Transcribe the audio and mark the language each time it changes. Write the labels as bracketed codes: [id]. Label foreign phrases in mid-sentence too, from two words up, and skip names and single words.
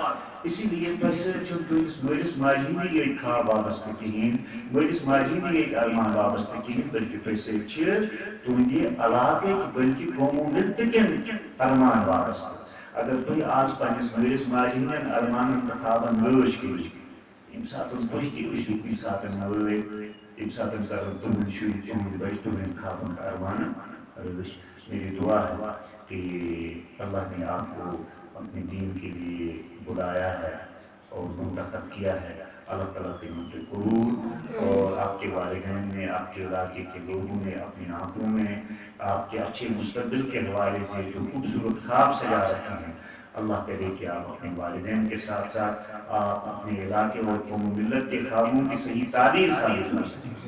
[ks] اسی لیے تۄہہِ سۭتۍ چھُنہٕ تُہنٛدِس مٲلِس ماجہِ ہٕنٛدی ییٚتہِ خواب وابستہٕ کِہیٖنۍ، مٲلِس ماجہِ ہٕنٛدی ییٚتہِ ارمان وابستہٕ کِہیٖنۍ، بلکہِ تۄہہِ سۭتۍ چھِ تُہنٛدِ علاقٕکۍ بلکہِ قومو مِلتہٕ کٮ۪ن ارمان وابستہٕ، اگر تُہۍ آز پننِس مٲلِس ماجہِ ہٕنٛدٮ۪ن ارمانن تہٕ خوابن رٲچھ کٔرِو، ییٚمہِ ساتہٕ تُہۍ تہِ ٲسِو کُنہِ ساتہٕ مٲلۍ، تمہِ ساتہٕ کرن تُہنٛدۍ شُرۍ تُہنٛدۍ بچہِ تُہنٛدٮ۪ن خوابن تہٕ ارمانن رٲچھ، [ur] میری دعا ہے کہ اللہ نے آپ کو اپنے دین کے لیے بلایا ہے اور منتخب کیا ہے، اللہ تعالیٰ قیمت قبول، اور آپ کے والدین نے، آپ کے علاقے کے لوگوں نے اپنی آنکھوں میں آپ کے اچھے مستقبل کے حوالے سے جو خوبصورت خواب سجا رکھے ہیں، اللہ کرے کہ آپ اپنے والدین کے ساتھ ساتھ آپ اپنے علاقے اور قوم و ملت کے خوابوں کی صحیح تعبیر ثابت کر سکیں۔